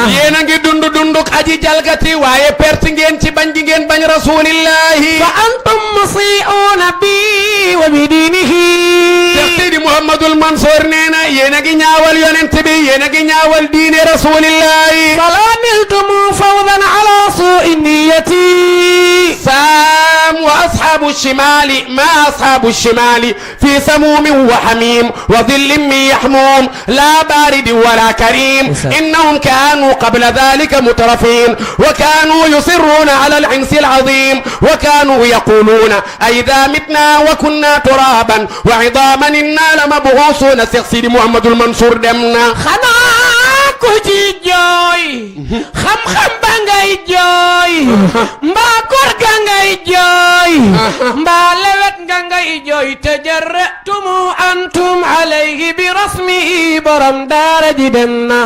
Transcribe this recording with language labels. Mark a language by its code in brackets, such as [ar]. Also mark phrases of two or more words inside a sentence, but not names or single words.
[wo] yéen a ngi dunduk aji jalgati waaye perte ngeen ci bañ gi ngeen bañ rasulillahi [ar] فأنتم مسيئون به وبدينه [wo] Cheikh Seydi Mouhamadul Mansour nee na yéen a ngi ñaawal yonent bi yéen a ngi ñaawal diine rasulillahi [ar] فلا نلتم فوزا على سوء نيتي سام وأصحاب الشمال ما أصحاب الشمال في سموم وحميم وظل من يحموم لا بارد ولا كريم إنهم كانوا قبل ذلك مترفين وكانوا يصرون على العنس العظيم وكانوا يقولون أئذا متنا وكنا ترابا وعظاما إنا لمبعوثون سيدي محمد المنصور دمنا [wo] ku ci jooy xam-xam ba ngay jooy mbaa kor ga ngay jooy mbaa lewet nga ngay jooy [ar] تجرأتم أنتم عليه برسمه [wo] borom daara ji dem na